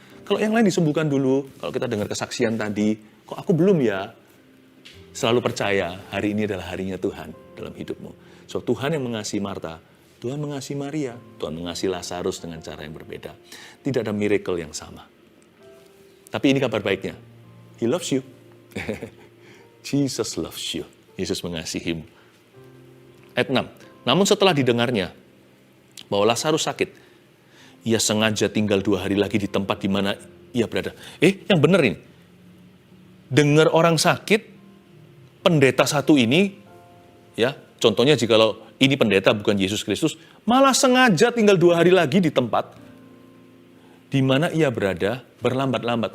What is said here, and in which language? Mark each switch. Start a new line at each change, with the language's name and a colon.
Indonesian: Kalau yang lain disembuhkan dulu, kalau kita dengar kesaksian tadi, kok aku belum ya? Selalu percaya, hari ini adalah harinya Tuhan dalam hidupmu. So, Tuhan yang mengasihi Marta, Tuhan mengasihi Maria, Tuhan mengasihi Lazarus dengan cara yang berbeda. Tidak ada miracle yang sama. Tapi ini kabar baiknya.
English: He loves you. Jesus loves you.
Indonesian: Yesus mengasihimu. Ayat 6. Namun setelah didengarnya bahwa Lazarus sakit, ia sengaja tinggal 2 hari lagi di tempat di mana ia berada. Yang benar ini. Dengar orang sakit, pendeta satu ini, ya, contohnya jikalau ini pendeta bukan Yesus Kristus, malah sengaja tinggal 2 hari lagi di tempat di mana ia berada, berlambat-lambat.